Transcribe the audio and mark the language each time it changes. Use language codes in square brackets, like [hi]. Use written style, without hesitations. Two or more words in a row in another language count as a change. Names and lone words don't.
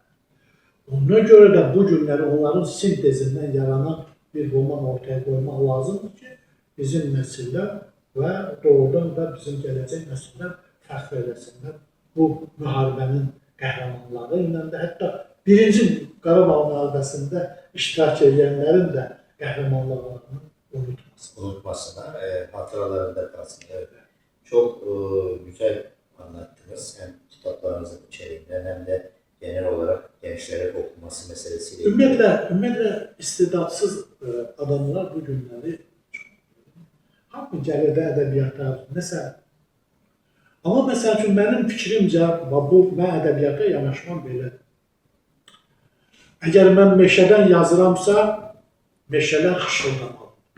[az] Ona görə də bu günləri onların sintezindən yaranan bir roman ortaya qoymaq lazımdır ki, bizim nəsillər və doğrudan da bizim gələcək nəsillər fəxr eləsinlər. Bu müharibənin qəhrəmanları ilə də, hətta 1-ci Qarabağ müharibəsində iştirak edənlərin də qəhrəmanlarını unutmasın. [tr] Unutmasınlar, hatıralarında kalsın. Evet. Çok güzel anlattınız. Hem kitaplarınızın içeriğinden hem de genel olarak gençlere okuması meselesiyle. [az] Ümumiyyətlə istidadsız adamlar bu günləri hamı gəlir də ədəbiyyata, nəsə. Amma məsəl üçün, mənim fikrimcə, mən ədəbiyyata yanaşmam belə. Əgər mən meşədən yazıramsa, meşələr xışıldamalı.